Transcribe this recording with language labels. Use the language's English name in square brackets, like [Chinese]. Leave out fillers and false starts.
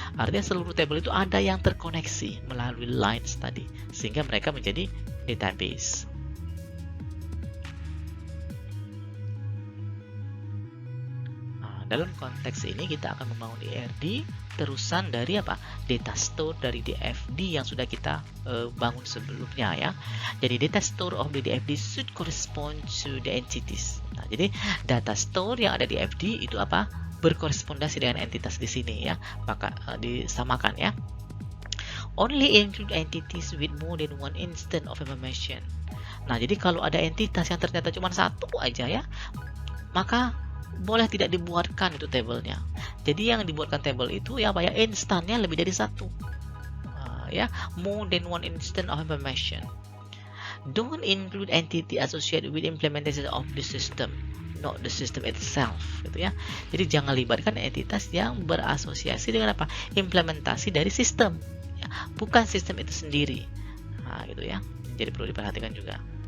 [Indonesian] Artinya seluruh tabel itu ada yang terkoneksi melalui lines tadi, sehingga mereka menjadi database. Nah, dalam konteks ini kita akan membangun DRD terusan dari apa? Data store dari DFD yang sudah kita bangun sebelumnya ya. Jadi [English] data store of the DFD should correspond to the entities. [Indonesian] Nah, jadi data store yang ada di DFD itu apa? Berkorespondasi dengan entitas di sini ya, maka disamakan ya. [English] Only include entities with more than one instance of information. [Indonesian] Nah, jadi kalau ada entitas yang ternyata cuma satu aja ya, maka boleh tidak dibuatkan itu tabelnya. Jadi yang dibuatkan tabel itu ya banyak instannya lebih dari satu. [English] Ya, more than one instance of information. Don't include entity associated with implementation of the system, not the system itself, [Indonesian] gitu ya. Jadi jangan libatkan entitas yang berasosiasi dengan apa? Implementasi dari sistem, ya, bukan sistem itu sendiri. Nah, gitu ya. Jadi perlu diperhatikan juga.